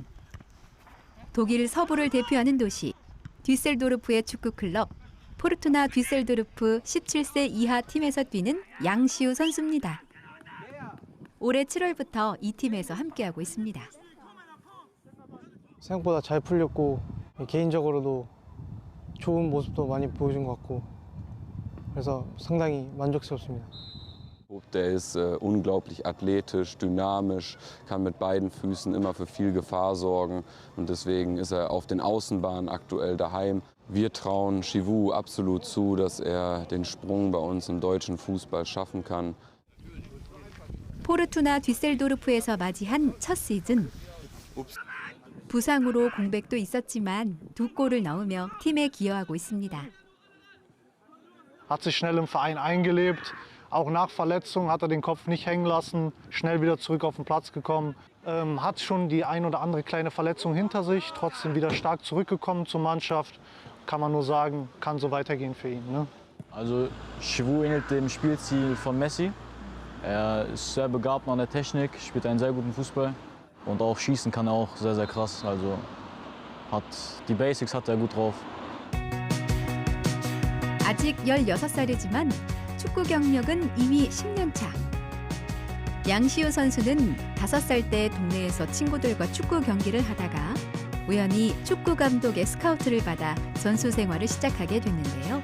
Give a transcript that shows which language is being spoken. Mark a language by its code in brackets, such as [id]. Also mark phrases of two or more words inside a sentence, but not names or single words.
[ko] 독일 서부를 대표하는 도시 뒤셀도르프의 축구 클럽 포르투나 뒤셀도르프 17세 이하 팀에서 뛰는 양시우 선수입니다. 올해 7월부터 이 팀에서 함께하고 있습니다. 생각보다 잘 풀렸고 개인적으로도 좋은 모습도 많이 보여준 것 같고 그래서 상당히 만족스럽습니다. [de] Der ist unglaublich athletisch, dynamisch, kann mit beiden Füßen immer für viel Gefahr sorgen und deswegen ist er auf den Außenbahnen aktuell daheim. Wir trauen Chivu absolut zu, dass er den Sprung bei uns im deutschen Fußball schaffen kann. [ko] 포르투나 뒤셀도르프에서 맞이한 첫 시즌. 부상으로 공백도 있었지만 2골을 넣으며 팀에 기여하고 있습니다. [de] Hat sich schnell im Verein eingelebt. Auch nach Verletzung hat er den Kopf nicht hängen lassen, schnell wieder zurück auf den Platz gekommen. Hat schon die ein oder andere kleine Verletzung hinter sich, trotzdem wieder stark zurückgekommen zur Mannschaft. Kann man nur sagen, kann so weitergehen für ihn. Ne? Also Chivu ähnelt dem Spielstil von Messi. Er ist sehr begabt an der Technik, spielt einen sehr guten Fußball und auch schießen kann er auch sehr, sehr krass. Also die Basics hat er gut drauf. [ko] 아직 16살이지만 축구 경력은 이미 10년 차. 양시우 선수는 5살 때 동네에서 친구들과 축구 경기를 하다가 우연히 축구 감독의 스카우트를 받아 선수 생활을 시작하게 됐는데요.